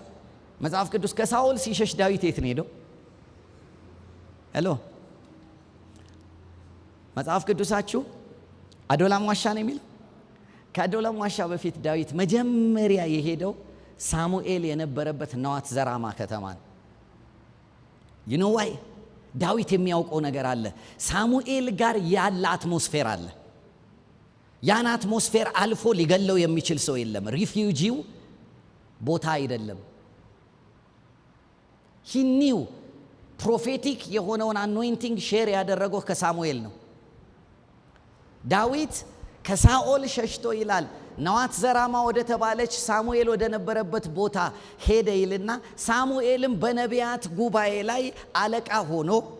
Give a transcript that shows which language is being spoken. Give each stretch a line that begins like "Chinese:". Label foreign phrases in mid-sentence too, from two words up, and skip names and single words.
Amharic: መጽሐፍ ቅዱስ ከሳኦል ሲሸሽ ዳዊት የት ነው ሄደው? መጽሐፍ ቅዱሳችሁ አዶላም ዋሻ ነው የሚለው። ከአዶላም ዋሻ በፊት ዳዊት መጀመሪያ የሄደው ሳሙኤል የነበረበት ነዋት ዘራማ ከተማ ነው።
English: you know why?
Amharic: ዳዊት የሚያውቀው ነገር አለ። ሳሙኤል ጋር ያለ አትሞስፌር አለ። ያን አትሞስፌር አልፎ ሊገለው የሚችል ሰው የለም። ሪፊውጂው ቦታ አይደለም።
English: he knew
Amharic: ፕሮፌቲክ የሆነውን
English: anointing share
Amharic: ያደረገው ከሳሙኤል ነው። ዳዊት ከሳኦል ሸሽቶ ይላል ነዋት ዘራማ ወደ ተባለች ሳሙኤል ወደ ነበረበት ቦታ ሄደ ይልና ሳሙኤልም በነቢያት ጉባኤ ላይ አለቃ ሆኖ